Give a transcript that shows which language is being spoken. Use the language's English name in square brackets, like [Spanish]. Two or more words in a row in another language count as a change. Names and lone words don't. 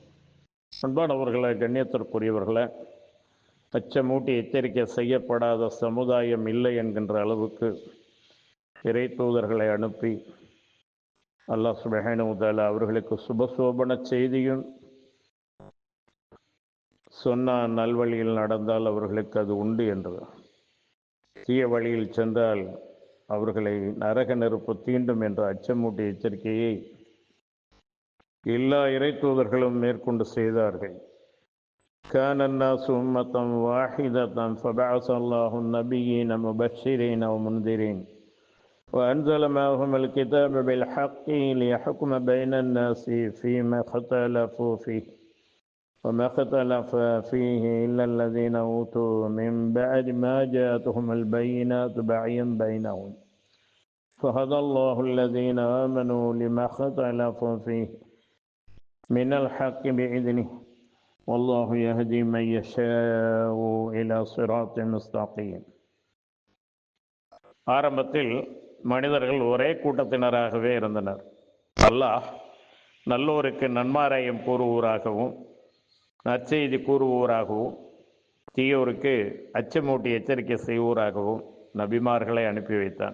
[Tamil] அன்பானவர்களை, கண்ணியத்திற்குரியவர்களை, அச்சமூட்டி எச்சரிக்கை செய்யப்படாத சமுதாயம் இல்லை என்கின்ற அளவுக்கு இறை தூதர்களை அனுப்பி [Arabic] الله سبحانه وتعالى [Tamil] அவர்களுக்கு சுபசோபன செய்தியும் சொன்னான். நல்வழியில் நடந்தால் அவர்களுக்கு அது உண்டு என்று, தீய வழியில் சென்றால் அவர்களை நரக நெருப்பு தீண்டும் என்ற அச்சமூட்டி எச்சரிக்கையை எல்லா இறை தூதர்களும் மேற்கொண்டு செய்தார்கள். [Arabic] كان الناس أمة واحدة فبعث الله النبيين مبشرين ومنذرين وأنزل معهم الكتاب بالحق ليحكم بين الناس فيما اختلفوا فيه وما اختلف فيه إلا الذين أوتوا من بعد ما جاءتهم البينات بغيا بينهم فهدى الله الذين آمنوا لما اختلفوا فيه من الحق بإذنه والله يهدي من يشاء إلى صراط مستقيم. [Tamil] ஆரம்பத்தில் மனிதர்கள் ஒரே கூட்டத்தினராகவே இருந்தனர். அல்லாஹ் நல்லோருக்கு நன்மாராயம் கூறுவோராகவும் நற்செய்தி கூறுவோராகவும் தீயோருக்கு அச்சமூட்டி எச்சரிக்கை செய்வோராகவும் நபிமார்களை அனுப்பி வைத்தான்.